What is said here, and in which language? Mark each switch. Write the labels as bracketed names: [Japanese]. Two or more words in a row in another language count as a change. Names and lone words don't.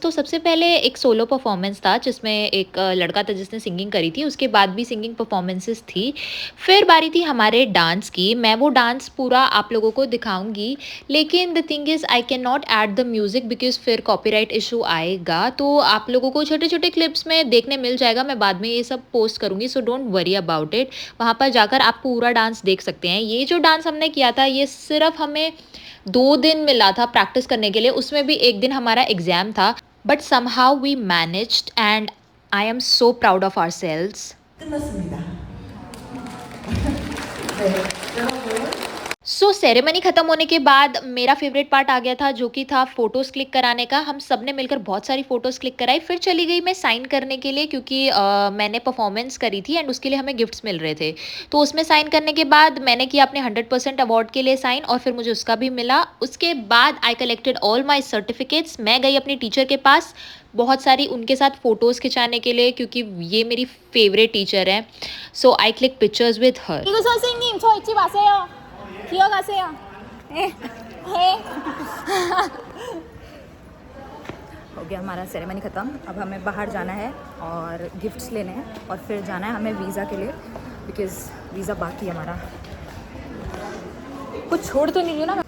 [Hindi] तो सबसे पहले एक [English] solo performance [Hindi] था जिसमें एक लड़का था जिसने सिंगिंग करी थी, उसके बाद भी [English] singing performances [Hindi] थी। फिर बारी थी हमारे डांस की। मैं वो डांस पूरा आप लोगों को दिखाऊंगी, लेकिन [English] the thing is I cannot add the music because [Hindi] फिर [English] copyright issue [Hindi] आएगा। तो आप लोगों को छोटे छोटे क्लिप्स में देखने मिल जाएगा, मैं बाद में ये सब पोस्ट करूँगी, [English] so don't worry about it. [Hindi] वहाँ पर जाकर आप पूरा डांस देख सकते हैं। ये जो डांस हमने किया था ये सिर्फ हमें 2 दिन मिला था प्रैक्टिस करने के लिए, उसमें भी एक दिन हमारा एग्जाम था, [English] but somehow we managed and I am so proud of ourselves. [Korean] 끝났습니다. 네, 여러분. [English] so ceremony [Hindi] ख़त्म होने के बाद मेरा [English] favorite part [Hindi] आ गया था, जो कि था [English] photos click [Hindi] कराने का। हम सब ने मिलकर बहुत सारी [English] photos click [Hindi] कराई। फिर चली गई मैं साइन करने के लिए, क्योंकि मैंने परफॉर्मेंस करी थी एंड उसके लिए हमें गिफ्ट्स मिल रहे थे। तो उसमें साइन करने के बाद मैंने किया अपने 100% अवार्ड के लिए साइन, और फिर मुझे उसका भी मिला। उसके बाद [English] I collected all my certificates. [Hindi] मैं गई अपनी टीचर के पास बहुत सारी उनके साथ फ़ोटोज़ खिंचाने के लिए, क्योंकि ये मेरी [English] favorite teacher [Hindi] है। [English] so I click pictures with her. [Korean] 이거 선생님 저 잊지 마세요. 기억하세요. [Hindi] हो गया हमारा सेरेमनी ख़त्म। अब हमें बाहर जाना है और गिफ्ट्स लेने हैं, और फिर जाना है हमें वीज़ा के लिए, [English] because visa [Hindi] बाकी है हमारा। कुछ छोड़ तो नहीं रही ना।